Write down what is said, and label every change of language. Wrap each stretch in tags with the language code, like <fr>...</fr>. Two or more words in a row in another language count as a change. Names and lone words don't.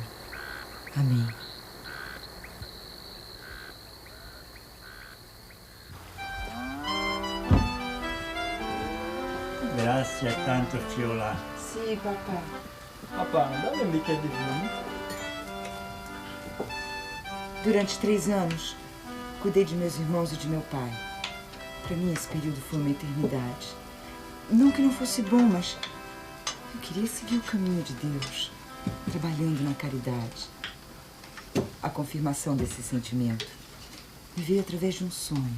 <pt>Amém.</pt> <it>Grazie tanto, Fiola.</it> <pt>Sim, papai.</pt> <it>Papà, dammi un bicchiere di vino.</it> <pt>Durante 3 anos, cuidei de meus irmãos e de meu pai. Para mim, esse período foi uma eternidade. Não que não fosse bom, mas eu queria seguir o caminho de Deus, trabalhando na caridade. A confirmação desse sentimento me veio através de um sonho.</pt>